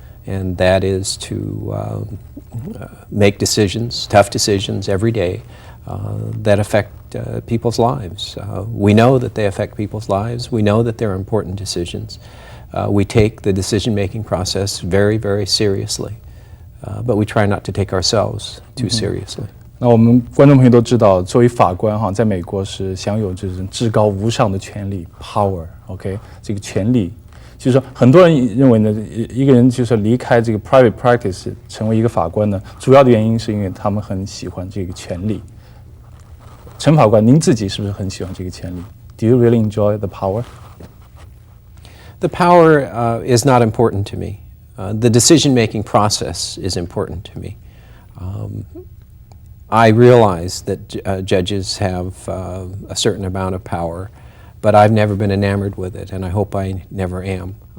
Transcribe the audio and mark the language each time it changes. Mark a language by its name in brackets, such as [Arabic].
[English] And that is to make decisions, tough decisions every day that affect people's lives. We know that they affect people's lives. We know that they're important decisions. We take the decision-making process very seriously, but we try not to take ourselves too seriously. [Chinese] 那我们观众朋友都知道，作为法官哈，在美国是享有这种至高无上的权利 （power）。OK， 这个权利，就是说很多人认为呢，一个人就是离开这个 private practice 成为一个法官呢，主要的原因是因为他们很喜欢这个权利。陈法官，您自己是不是很喜欢这个权利 ？ [English] Do you really enjoy the power? The power is not important to me. The decision-making process is important to me. I realize that judges have a certain amount of power, but I've never been enamored with it, and I hope I never am.